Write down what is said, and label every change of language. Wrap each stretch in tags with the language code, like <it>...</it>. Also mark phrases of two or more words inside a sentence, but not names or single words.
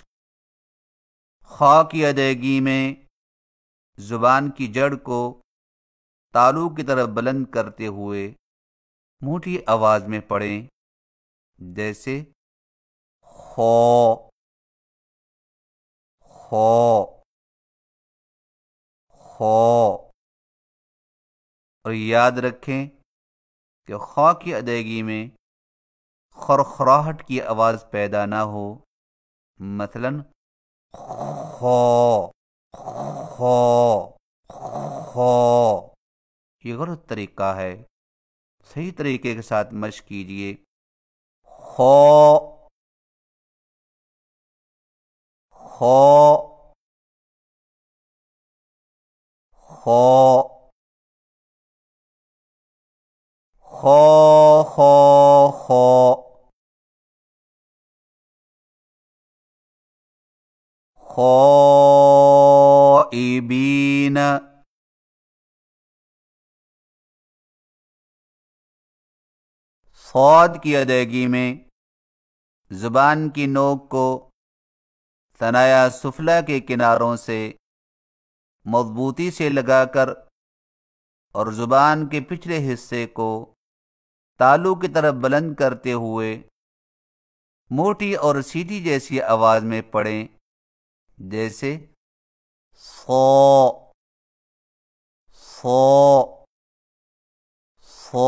<ur>خا کی ادائیگی میں زبان کی جڑ کو تالو کی طرف بلند کرتے ہوئے موٹی آواز میں پڑھیں، جیسے خا، خا، خا۔ اور یاد رکھیں کہ خا کی ادائیگی میں خرخراہٹ کی آواز پیدا نہ ہو، مثلا خو خو خو، یہ غلط طریقہ ہے، صحیح طریقے کے ساتھ مشق کیجیے۔ خو خو خو خو خو خو خائبین، صاد کی ادائیگی میں زبان کی نوک کو ثنایا سفلی کے کناروں سے مضبوطی سے لگا کر اور زبان کے پچھلے حصے کو تالو کی طرف بلند کرتے ہوئے موٹی اور سیدھی جیسی آواز میں پڑھیں، جیسے سو سو سو۔</ur>